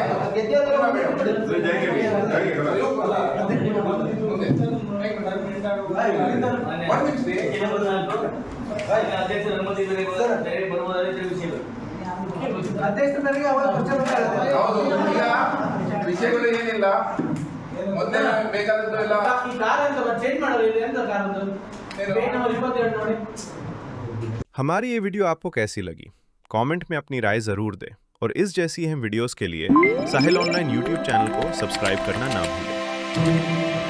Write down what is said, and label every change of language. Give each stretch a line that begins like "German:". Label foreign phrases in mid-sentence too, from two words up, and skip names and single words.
Kannada: ಅಧ್ಯಕ್ಷರಿಗೆ ಅವಾಗ ಹೌದು. ಈಗ ವಿಷಯಗಳು ಏನಿಲ್ಲ, ಮೊದಲೇ ಬೇಕಾದದ್ದು ಎಲ್ಲ ಈ ಕಾರ್ ಅಂತ ಚೇಂಜ್ ಮಾಡೋದು ಇದೆ ಅಂತ ಕಾರ್ ಅಂತ
English: page number
Kannada: 22 ನೋಡಿ.
Hindi: हमारी ये वीडियो आपको कैसी लगी? कमेंट में अपनी राय ज़रूर दें और इस जैसी अहम वीडियोस के लिए साहिल ऑनलाइन यूट्यूब चैनल को सब्सक्राइब करना ना भूलें।